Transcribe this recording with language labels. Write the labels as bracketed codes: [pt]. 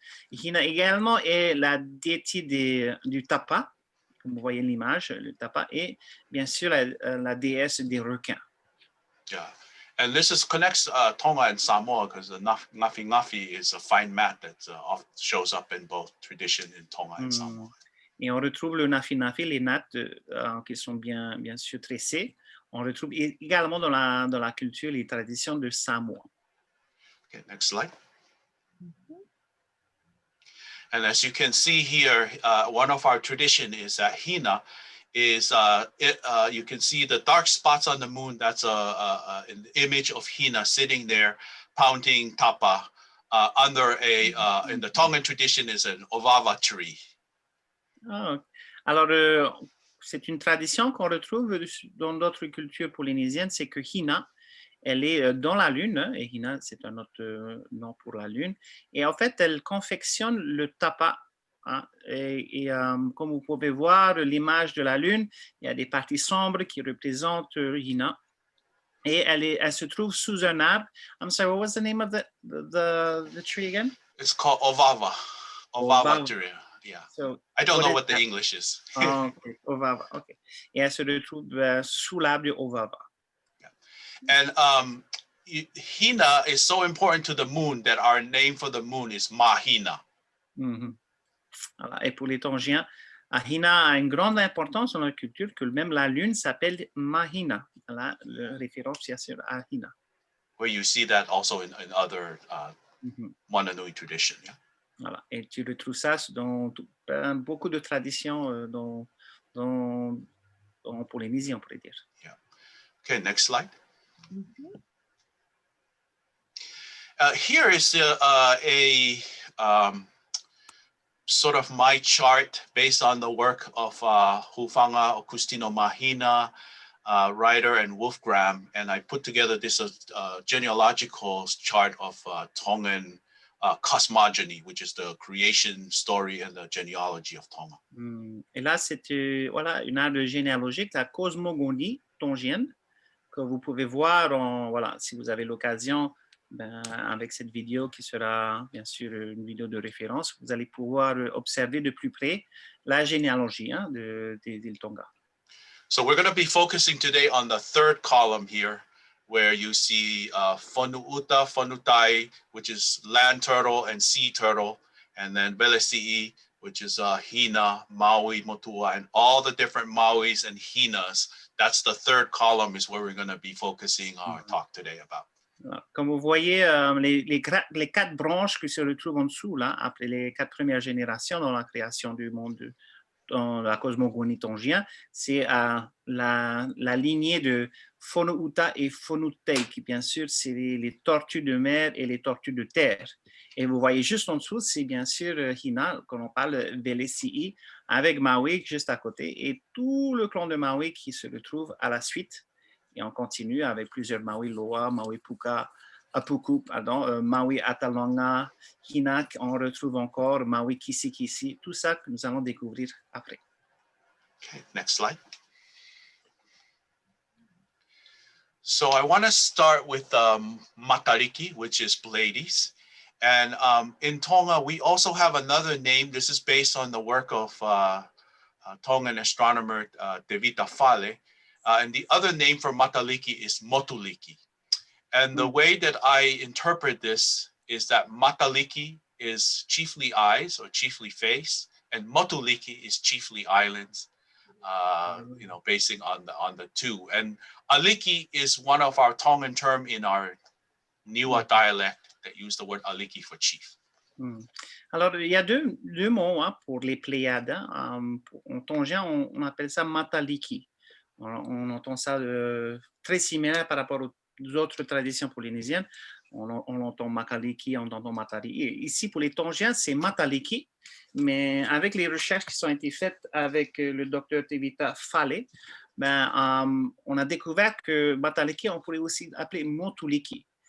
[fr] Hina également est la déité du tapa, comme vous voyez l'image, le tapa, et bien sûr la déesse des requins. [en] Yeah, and this connects Tonga and Samoa because the ngafi is a fine mat that often shows up in both tradition in Tonga and Samoa. [fr] Et on retrouve le nafi, les nattes qui sont bien sûr tressées. On retrouve également dans la culture les traditions de Samoa. [en] Okay, next slide. And as you can see here, one of our tradition is that Hina is, you can see the dark spots on the moon. That's an image of Hina sitting there pounding tapa under in the Tongan tradition is an ovava tree. Oh. [fr] Alors, c'est une tradition qu'on retrouve dans d'autres cultures polynésiennes, c'est que Hina, elle est dans la lune, et Hina, c'est un autre nom pour la lune, et en fait, elle confectionne le tapa. Et comme vous pouvez voir l'image de la lune, il y a des parties sombres qui représentent Hina, et elle se trouve sous un arbre. [en] I'm sorry, what was the name of the tree again? It's called ovava. Ovava tree. Yeah. So, I don't know what the English is. Okay. Ovava, okay. [fr] Et elle se retrouve sous l'arbre de ovava. [en] And Hina is so important to the moon that our name for the moon is Mahina. [fr] Voilà. Et pour les Tongiens, Hina a une grande importance dans la culture, que même la lune s'appelle Mahina. Voilà, la référence sur Hina. [en] Where you see that also in other Moana Nui tradition. Yeah? [fr] Voilà. Et tu retrouves ça dans beaucoup de traditions en Polynésie, on pourrait dire. [en] Yeah. Okay, next slide. Here is a sort of my chart based on the work of Hufanga Augustino Mahina, Ryder, and Wolfgram, and I put together this genealogical chart of Tongan cosmogeny, which is the creation story and the genealogy of Tonga. [fr] Et là, c'est voilà, une arbre généalogique, la cosmogonie tongienne, que vous pouvez voir, voilà, si vous avez l'occasion, avec cette vidéo qui sera bien sûr une vidéo de référence, vous allez pouvoir observer de plus près la généalogie des îles Tonga. [en] So we're going to be focusing today on the third column here, where you see fonuuta, fonutai, which is land turtle and sea turtle, and then Meleisea, which is hina, Maui, motua, and all the different Mauis and hinas. That's the third column is where we're going to be focusing our talk today about. [fr] Comme vous voyez, les 4 branches qui se retrouvent en dessous, là, après les 4 premières générations dans la création du monde, dans la cosmogonie tongienne, c'est la lignée de Fonuuta et Fonutei, qui bien sûr, c'est les tortues de mer et les tortues de terre. Et vous voyez juste en dessous, c'est bien sûr Hina, quand on parle Meleisea, avec Maui juste à côté, et tout le clan de Maui qui se retrouve à la suite. Et on continue avec plusieurs Maui Loa, Maui Puka, Apuku, pardon, Maui Atalanga, Hina, on retrouve encore Maui Kisi, tout ça que nous allons découvrir après. [en] Okay, next slide. So I want to start with Matariki, which is Pleiades. And in Tonga, we also have another name. This is based on the work of Tongan astronomer Tevita Fale. And the other name for Matariki is Motuliki. And the way that I interpret this is that Matariki is chiefly eyes or chiefly face, and Motuliki is chiefly islands, you know, basing on the two. And Aliki is one of our Tongan term in our Niua dialect that use the word Aliki for chief. [fr] Alors, il y a deux mots pour les Pléiades. En tongien, on appelle ça Mataliki. On entend ça très similaire par rapport aux autres traditions polynésiennes. On entend Makaliki, on entend Matariki. Ici, pour les Tongiens, c'est Mataliki, mais avec les recherches qui ont été faites avec le docteur Tevita Fale, on a découvert que Mataliki, on pourrait aussi appeler Motuliki.